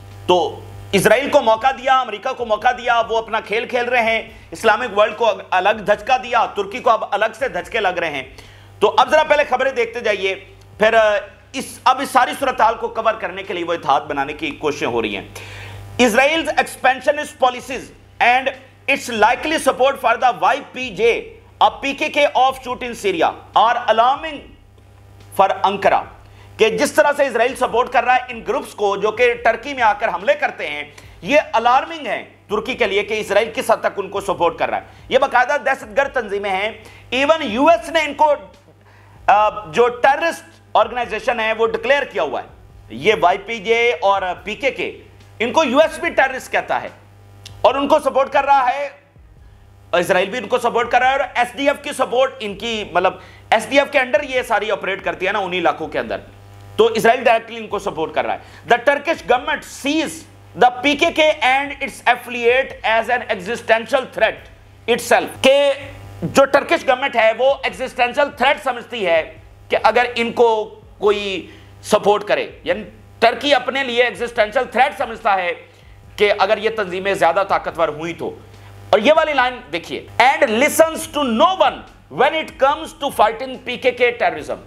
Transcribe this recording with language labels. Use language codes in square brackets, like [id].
[ur] تو اسرائیل کو موقع دیا، امریکہ کو موقع دیا، وہ اپنا کھیل کھیل رہے ہیں. اسلامک ورلڈ کو الگ دھچکا دیا، ترکی کو اب الگ سے دھچکے لگ رہے ہیں. تو اب ذرا پہلے خبریں دیکھتے جائیے، پھر اب اس ساری صورتحال کو کور کرنے کے لیے وہ اتحاد بنانے کی کوششیں ہو رہی ہیں. [en] Israel's expansionist policies and its likely support for the YPJ, a PKK offshoot in Syria, are alarming for Ankara. [ur] کہ جس طرح سے اسرائیل سپورٹ کر رہا ہے ان گروپس کو جو کہ ٹرکی میں آ کر حملے کرتے ہیں، یہ الارمنگ ہے ترکی کے لیے کہ اسرائیل کس حد تک ان کو سپورٹ کر رہا ہے. یہ باقاعدہ دہشت گرد تنظیمیں ہیں. ایون US نے ان کو جو ٹیررسٹ آرگنائزیشن ہے وہ ڈکلیئر کیا ہوا ہے. یہ YPJ اور PKK، ان کو US بھی ٹیررسٹ کہتا ہے اور ان کو سپورٹ کر رہا ہے. اسرائیل بھی ان کو سپورٹ کر رہا ہے، اور SDF کی سپورٹ ان کی، مطلب SDF کے انڈر یہ ساری آپریٹ کرتی ہے نا انہی علاقوں کے اندر، تو اسرائیل ڈائریکٹلی ان کو سپورٹ کر رہا ہے. [en] The Turkish government sees the PKK and its affiliate as an existential threat itself. [ur] کہ جو ٹرکش گورنمنٹ ہے وہ ایگزسٹینشل تھریٹ سمجھتی ہے کہ اگر ان کو کوئی سپورٹ کرے، یعنی ٹرکی اپنے لیے ایگزسٹینشل تھریٹ سمجھتا ہے کہ اگر یہ تنظیمیں زیادہ طاقتور ہوئی تو. اور یہ والی لائن دیکھیے، [en] And listens to no one when it comes to fighting PKK terrorism.